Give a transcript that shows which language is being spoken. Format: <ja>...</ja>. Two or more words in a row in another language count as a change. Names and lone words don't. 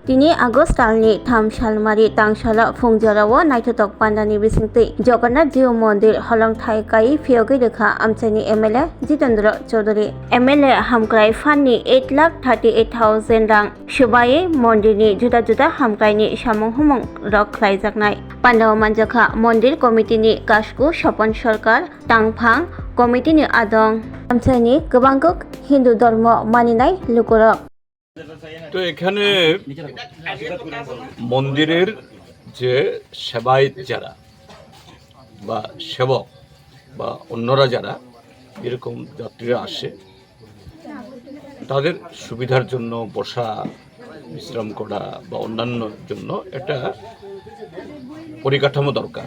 <trp>Tini August talni tham salmari tangsala fungjarawo naitotok pandani bisingti Jagannath Jiu Mondir holong thai kai phiogi dekha amchani MLA Jitendra Chaudhary MLA hamkrai fanni 8,38,000 rang subai mondirni juda juda hamkraini samung humung rok khlaijaknai Pandaw manjakha mondir committee ni kasku Sopon Sarkar tangphang committee ni adong amchani gobanggok Hindu dharma maninai lukurok</trp> <bn>তো এখানে মন্দিরের যে সেবায়ত যারা বা সেবক বা অন্যরা যারা এরকম যাত্রীরা আসে তাদের সুবিধার জন্য বসা বিশ্রাম করা বা অন্যান্য জন্য একটা পরিকাঠামো দরকার।</bn>